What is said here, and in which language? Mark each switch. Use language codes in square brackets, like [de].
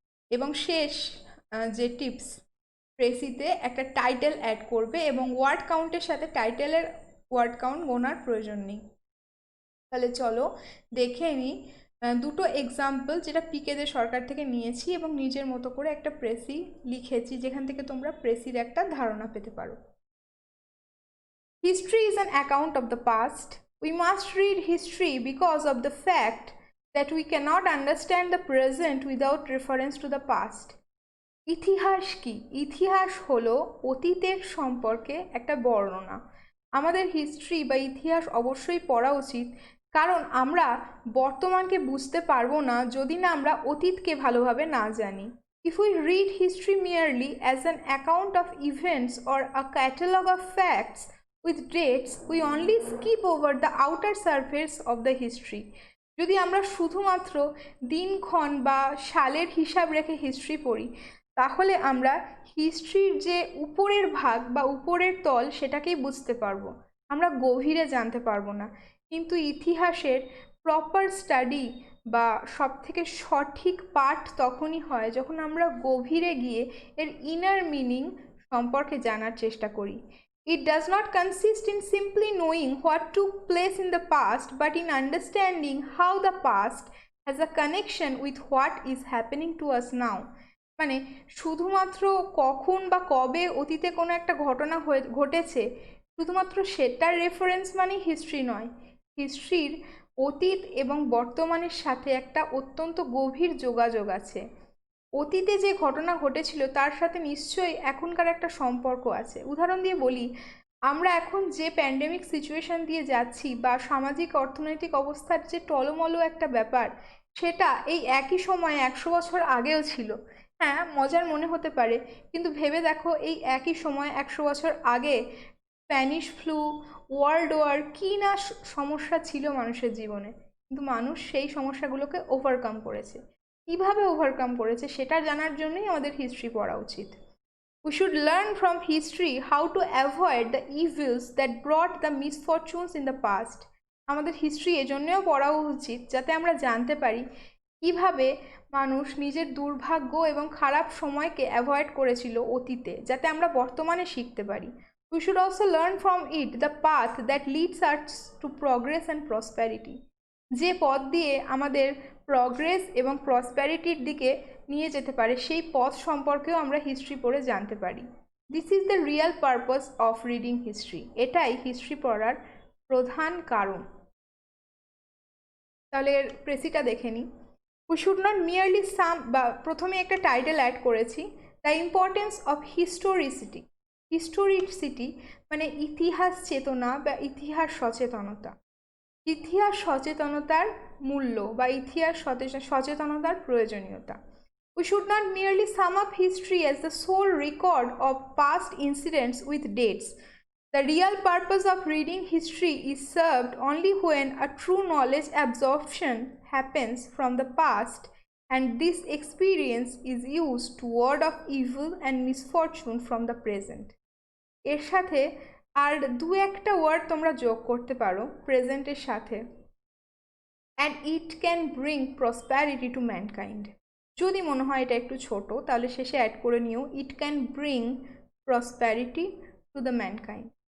[bn] এবং শেষ যে টিপস, প্রেসিতে একটা টাইটেল অ্যাড করবে এবং ওয়ার্ড কাউন্টের সাথে টাইটেলের ওয়ার্ড কাউন্ট গোনার প্রয়োজন নেই। তাহলে চলো দেখে নিই দুটো এক্সাম্পল, যেটা পিকে দে সরকার থেকে নিয়েছি এবং নিজের মতো করে একটা প্রেসি লিখেছি, যেখান থেকে তোমরা প্রেসির একটা ধারণা পেতে পারো। [en] History is an account of the past. We must read history because of the fact that we cannot understand the present without reference to the past. [bn] ইতিহাস কি? ইতিহাস হলো অতীতের সম্পর্কে একটা বর্ণনা। আমাদের হিস্ট্রি বা ইতিহাস অবশ্যই পড়া উচিত, কারণ আমরা বর্তমানকে বুঝতে পারবো না যদি না আমরা অতীতকে ভালোভাবে না জানি। [en] If we read history merely as an account of events or a catalogue of facts, with dates we only skip over the outer surface of the history. [bn] যদি আমরা শুধুমাত্র দিনক্ষণ বা সালের হিসাব রেখে হিস্ট্রি পড়ি, তাহলে আমরা হিস্ট্রির যে উপরের ভাগ বা উপরের তল সেটাকেই বুঝতে পারবো, আমরা গভীরে জানতে পারবো না। কিন্তু ইতিহাসের প্রপার স্টাডি বা সবথেকে সঠিক পাঠ তখনই হয় যখন আমরা গভীরে গিয়ে এর ইনার মিনিং সম্পর্কে জানার চেষ্টা করি। [en] It does not consist in simply knowing what took place in the past, but in understanding how the past has a connection with what is happening to us now. [bn] মানে শুধুমাত্র কখন বা কবে অতীতে কোনো একটা ঘটনা ঘটেছে শুধুমাত্র সেটার রেফারেন্স মানে হিস্ট্রি নয়। হিস্ট্রির অতীত এবং বর্তমানের সাথে একটা অত্যন্ত গভীর যোগাযোগ আছে। অতীতে যে ঘটনা ঘটেছিল তার সাথে নিশ্চয়ই এখনকার একটা সম্পর্ক আছে। উদাহরণ দিয়ে বলি, আমরা এখন যে প্যান্ডেমিক সিচুয়েশন দিয়ে যাচ্ছি বা সামাজিক অর্থনৈতিক অবস্থার যে টলমলো একটা ব্যাপার, সেটা এই একই সময়ে 100 বছর আগেও ছিল। হ্যাঁ, মজার মনে হতে পারে, কিন্তু ভেবে দেখো এই একই সময় 100 বছর আগে স্প্যানিশ ফ্লু, ওয়ার্ল্ড ওয়ার কী না সমস্যা ছিল মানুষের জীবনে, কিন্তু মানুষ সেই সমস্যাগুলোকে ওভারকাম করেছে। কীভাবে ওভারকাম করেছে সেটা জানার জন্যই আমাদের হিস্ট্রি পড়া উচিত। [en] We should learn from history how to avoid the evils that brought the misfortunes in the past. [bn] আমাদের হিস্ট্রি এজন্যও পড়া উচিত যাতে আমরা জানতে পারি কিভাবে মানুষ নিজের দুর্ভাগ্য এবং খারাপ সময়কে অ্যাভয়েড করেছিল অতীতে, যাতে আমরা বর্তমানে শিখতে পারি। [en] We should also learn from it the path that leads us to progress and prosperity. [bn] যে পথ দিয়ে আমাদের প্রগ্রেস এবং প্রসপ্যারিটির দিকে নিয়ে যেতে পারে সেই পথ সম্পর্কেও আমরা হিস্ট্রি পড়ে জানতে পারি। [en] This is the real purpose of reading history. [bn] এটাই হিস্ট্রি পড়ার প্রধান কারণ। তাহলে এর প্রেসিটা দেখে নিই। [en] we should not merely [bn] বা প্রথমে একটা টাইটেল অ্যাড করেছি, [en] The importance of historicity. [bn] হিস্টোরিসিটি মানে ইতিহাস চেতনা বা ইতিহাস সচেতনতা। ইতিহাস সচেতনতার মূল্য বা ইতিহাস সচেতনতার প্রয়োজনীয়তা। [en] We should not merely sum up history as the sole record of past incidents with dates. The real purpose of reading history is served only when a true knowledge absorption happens from the past and this experience is used to ward off evil and misfortune from the present. [bn] এর সাথে আর দু একটা word তোমরা যোগ করতে পারো প্রেজেন্টের সাথে, [en] And it can bring prosperity to mankind. [bn] যদি মনে হয় এটা একটু ছোট তাহলে শেষে অ্যাড করে নিও [en] It can bring prosperity to the mankind.